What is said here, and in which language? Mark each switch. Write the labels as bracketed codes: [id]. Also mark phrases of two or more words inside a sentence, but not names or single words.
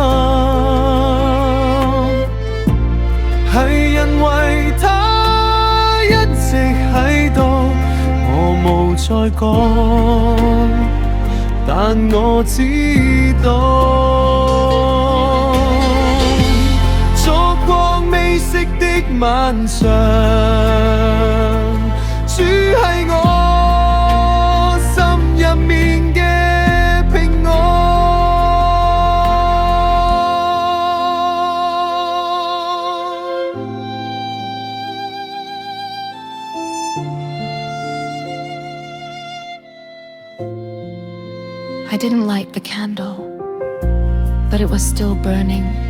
[yue] 係因為他一直喺度，我冇再講，但我知道燭光未熄的晚上，主係我心入面嘅平安。 [en] I didn't light the candle, but it was still burning.